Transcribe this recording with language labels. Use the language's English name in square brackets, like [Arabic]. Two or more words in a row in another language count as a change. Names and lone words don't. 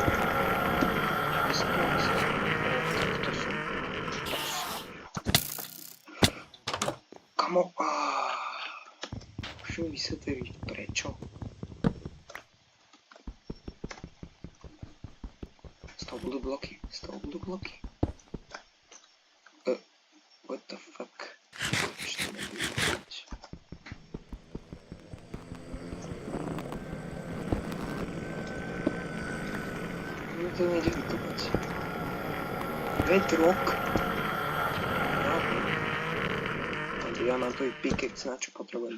[Slovak] Takto sú. Kamo... Môžem vysvetliť prečo? Z toho budú bloky. [English] What the fuck? [Slovak] Ešte nebudú blokovať. Mne to nejde vykopať. Bedrock? Ja mám tu i pickaxe, na čo potrebujem.